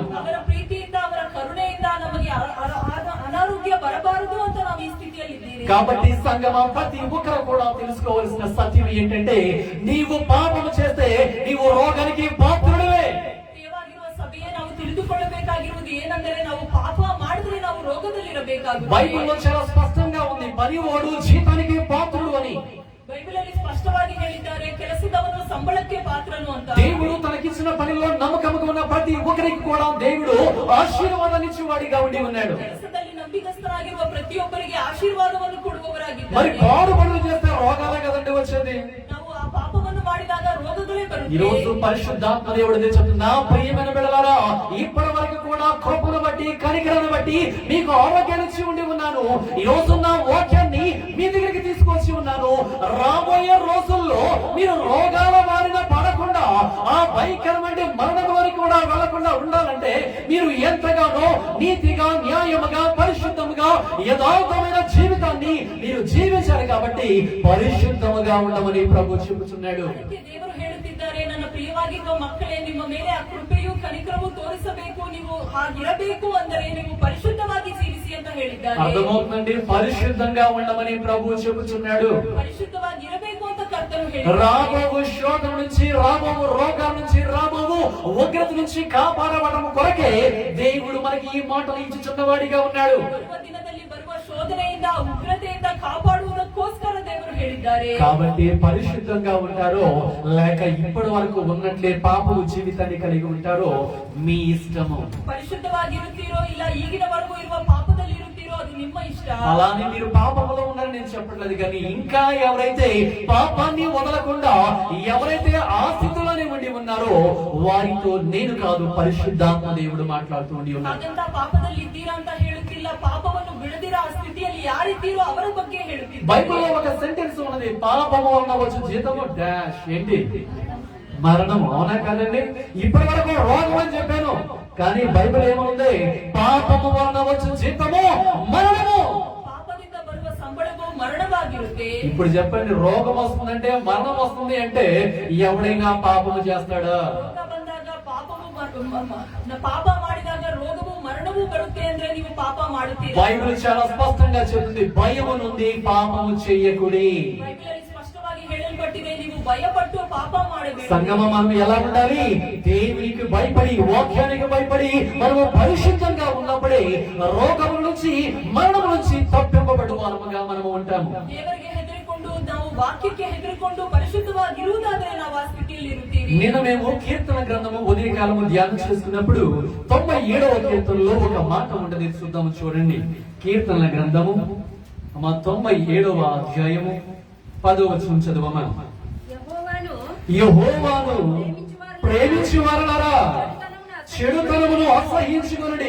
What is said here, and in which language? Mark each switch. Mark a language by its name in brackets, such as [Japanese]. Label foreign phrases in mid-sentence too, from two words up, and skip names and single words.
[Kannada] ಅವರ ಪ್ರೀತಿಯಿಂದ ಅವರ ಕರುಣೆಯಿಂದ ನಮಗೆ ಅನಾರೋಗ್ಯ ಬರಬಾರದು ಅಂತ ನಾವು ಈ ಸ್ಥಿತಿಯಲ್ಲಿದ್ದೀವಿ. [Telugu] కాబట్టి సంగమం ప్రతి ఒక్కరు కూడా తెలుసుకోవాల్సిన సత్యం ఏంటంటే నీవు పాపము చేస్తే నీవు రోగానికి పాత్రుడివే. [Kannada] ಪ್ರಿಯವಾಗಿರುವ ಸಭೆಯೇ ನಾವು ತಿಳಿದುಕೊಳ್ಳಬೇಕಾಗಿರುವುದು ಏನೆಂದರೆ ನಾವು ಪಾಪ ಮಾಡಿದ್ರೆ ನಾವು ರೋಗದಲ್ಲಿರಬೇಕಾಗುತ್ತದೆ. [Telugu] బైబిల్లో చాలా స్పష్టంగా ఉంది, పనివాడు జీతానికి పాత్రుడు అని. [Kannada] ಬೈಬಲಲ್ಲಿ ಸ್ಪಷ್ಟವಾಗಿ ಹೇಳಿದ್ದಾರೆ, ಕೆಲಸದವನು ಸಂಬಳಕ್ಕೆ ಪಾತ್ರನು ಅಂತ. [Telugu] దేవుడు తనకిచ్చిన పనిలో నమ్మకముగా ఉన్న ప్రతి ఒక్కరికి కూడా దేవుడు ఆశీర్వాదాన్ని ఇచ్చేవాడిగా ఉండి ఉన్నాడు. [Kannada] ಕೆಲಸದಲ್ಲಿ ನಂಬಿಕಸ್ಥರಾಗಿರುವ ಪ್ರತಿಯೊಬ್ಬರಿಗೆ ಆಶೀರ್ವಾದವನ್ನು ಕೊಡುವವರಾಗಿದ್ದಾರೆ. [Telugu] మరి కాడు పనులు చేస్తే రోగాలే కదండి వచ్చేది. [Kannada] ನಾವು ಆ ಪಾಪವನ್ನು ಮಾಡಿದಾಗ ರೋಗಗಳೇ [Telugu] ఈ రోజు [Kannada] ಬರುತ್ತವೆ. [Telugu] పరిశుద్ధాత్మ దేవుడు చెప్తున్నా, ప్రియమైన బిడ్డలారా, ఇప్పటి వరకు కూడా కృపను బట్టి కనికరాన్ని బట్టి మీకు ఆరోగ్యాన్ని ఇచ్చి ఉండి ఉన్నాను. ఈ రోజు నా వాక్యాన్ని మీ దగ్గరికి తీసుకొచ్చి ఉన్నాను. రాబోయే రోజుల్లో మీరు రోగాల బారిన పడకుండా ఆ భయంకరమైన మరణం వరకు కూడా వెళ్లకుండా ఉండాలంటే మీరు ఎంతగానో నీతిగా, న్యాయముగా, పరిశుద్ధముగా, యథార్థమైన జీవితాన్ని మీరు జీవించాలి. కాబట్టి పరిశుద్ధముగా ఉండమని ప్రభు చెబుతున్నాడు. [Kannada] ಅದಕ್ಕೆ ದೇವರು ಹೇಳುತ್ತಿದ್ದಾರೆ, ನನ್ನ ಪ್ರಿಯವಾಗಿರುವ ಮಕ್ಕಳೇ, ನಿಮ್ಮ ಮೇಲೆ ಆ ಕೃಪೆಯು ಕನಿಕರವು ತೋರಿಸಬೇಕು. ನೀವು ಹಾಗಿರಬೇಕು ಅಂದರೆ ನೀವು ಪರಿಶುದ್ಧವಾಗಿ ಜೀವಿಸಿ ಅಂತ ಹೇಳಿದ್ದಾರೆ. [Telugu] అర్థమవుతుందండి, పరిశుద్ధంగా ఉండమని ప్రభు చెబుతున్నాడు. [Kannada] ಪರಿಶುದ್ಧವಾಗಿ ಇರಬೇಕು ಅಂತ ಕರ್ತನು ಹೇಳಿದ್ದಾರೆ. [Telugu] రాబోవు శోధన నుంచి, రాబోవు రోగాల నుంచి, రాబోవు ఉగ్రత నుంచి కాపాడవడం కొరకే దేవుడు మనకి ఈ మాటలు ఇచ్చుచున్నవాడిగా ఉన్నాడు. [Kannada] ಬರುವ ದಿನದಲ್ಲಿ ಬರುವ ಶೋಧನೆಯಿಂದ, ಉಗ್ರತೆಯಿಂದ ಕಾಪಾಡುವುದಕ್ಕೋಸ್ಕರ ದೇವರು ಹೇಳಿದ್ದಾರೆ. [Telugu] కాబట్టి పరిశుద్ధంగా ఉంటారో లేక ఇప్పటి వరకు ఉన్నట్లే పాపము జీవితాన్ని కలిగి ఉంటారో మీ ఇష్టము. [Kannada] ಪರಿಶುದ್ಧವಾಗಿರುತ್ತೀರೋ ಇಲ್ಲ ಈಗಿನವರೆಗೂ ಇರುವ ಪಾಪದಲ್ಲಿ ಇರುತ್ತೀರೋ ಅದು ನಿಮ್ಮ ಇಷ್ಟ. [Telugu] అలానే మీరు పాపములో ఉన్నారని నేను చెప్పట్లేదు, కానీ ఇంకా ఎవరైతే పాపాన్ని వదలకుండా ఎవరైతే ఆ స్థితిలోనే ఉండి ఉన్నారో వారితో నేను కాదు, పరిశుద్ధాత్మ దేవుడు మాట్లాడుతూ ఉండి ఉన్నారు. [Kannada] ಹಾಗಂತ ಪಾಪದಲ್ಲಿ ಇದ್ದೀರಾ ಅಂತ ಹೇಳುತ್ತಿಲ್ಲ, ಪಾಪವನ್ನು ಬಿಡದಿರೋ ಆ ಸ್ಥಿತಿಯಲ್ಲಿ ಯಾರಿದ್ದೀರೋ ಅವರ ಬಗ್ಗೆ ಹೇಳುತ್ತಿದ್ದಾರೆ. [Telugu] బైబిల్లో ఒక సెంటెన్స్ ఉన్నది, పాపము వలన వచ్చు జీతము డాష్, ఏంటి? మరణం. అవునా కాదండి? ఇప్పటి వరకు రోగం అని చెప్పాను, కానీ బైబిల్ ఏముంది? పాపము వలన వచ్చు జీతము మరణము. [Kannada] ಪಾಪದಿಂದ ಬರುವ ಸಂಬಳವು ಮರಣವಾಗಿರುತ್ತೆ. [Telugu] ఇప్పుడు చెప్పండి, రోగం వస్తుందంటే మరణం వస్తుంది అంటే ఎవడైనా పాపము చేస్తాడా? [Kannada] ರೋಗ ಬಂದಾಗ ಪಾಪ ಮಾಡಿದಾಗ ರೋಗವು ಮರಣವೂ ಬರುತ್ತೆ ಅಂದ್ರೆ ನೀವು ಪಾಪ ಮಾಡುತ್ತೀರಾ? [Telugu] బైబిల్ చాలా స్పష్టంగా చెప్తుంది, భయము నుండి పాపము చెయ్యకుడి. [Kannada] ಬೈಬಲಲ್ಲಿ ಸ್ಪಷ್ಟವಾಗಿ ಹೇಳಲ್ಪಟ್ಟಿದೆ, ನೀವು ಭಯಪಟ್ಟು ಪಾಪ ಮಾಡಬೇಕು. [Telugu] సంగమ మనం ఎలా ఉండాలి? దేవునికి భయపడి, వాక్యానికి భయపడి మనము పరిశుద్ధంగా ఉన్నప్పుడే రోగముల నుంచి, మరణం నుంచి తప్పింపబడు వారముగా మనము ఉంటాము. [Kannada] ದೇವರಿಗೆ ಹೆದರಿಕೊಂಡು, ನಾವು ವಾಕ್ಯಕ್ಕೆ ಹೆದರಿಕೊಂಡು ಪರಿಶುದ್ಧವಾಗಿರುವುದಾದ್ರೆ ನಾವು ಆ ಸ್ಥಿತಿಯಲ್ಲಿ ಇರುತ್ತೀವಿ. [Telugu] నిన్న మేము కీర్తన గ్రంథము ఉదయకాలము ధ్యానం చేసుకున్నప్పుడు 97వ కీర్తనలో ఒక మాట ఉండదు, చూద్దాము చూడండి. కీర్తనల గ్రంథము 97వ అధ్యాయము 10వ వచనం చదువమా. యెహోవాను ప్రేమించు వారలారా చెడుతనమును అసహించుకొనుడి.